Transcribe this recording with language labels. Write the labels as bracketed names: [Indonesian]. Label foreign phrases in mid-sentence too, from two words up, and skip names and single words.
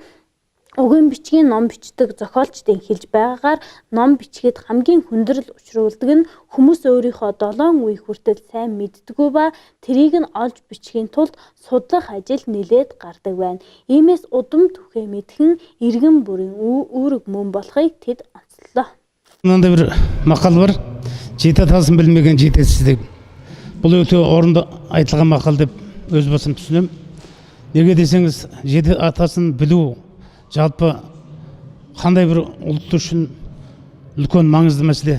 [Mongolian] Үгийн бичгийн ном бичдэг зохиолчдын хэлж байгаагаар ном бичгээд хамгийн хүндрэл учруулдаг нь хүмүүс өөрийнхөө 7 үе хүртэл сайн мэддэггүй ба тэрийг нь олж бичихийн тулд судлах ажил нэлээд гардаг байна. Иймээс удам түүхээ мэдхэн иргэн бүрийн үүрэг мөн болохыг тэд онцлоо. [Kazakh] Мында bir мақал бар. Жита тасын білмеген жетесіз деп. Бұл өте орынды айтылған мақал деп өз басым түсінем. Неге десеңіз, жеті атасын білу жалпы қандай бір ұлт үшін үлкен маңызды мәселе.